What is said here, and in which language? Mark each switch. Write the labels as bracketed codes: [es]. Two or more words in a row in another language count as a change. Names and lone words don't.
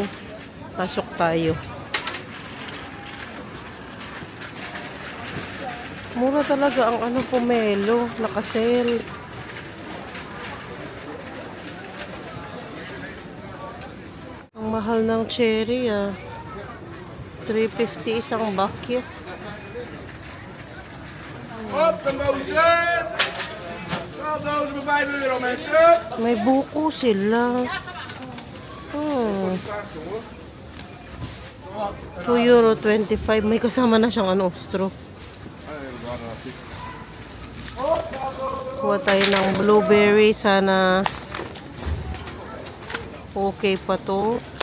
[tl] Pasok tayo. Mura talaga ang pomelo. Nakasale. Ang mahal ng cherry 350 isang bakit. [nl] Op, de Mozes! 12 voor 5 euro, mensen. [tl] May buko sila. €2.25. May kasama na siyang ano, straw. Kuha tayo ng blueberry. Sana okay pa to.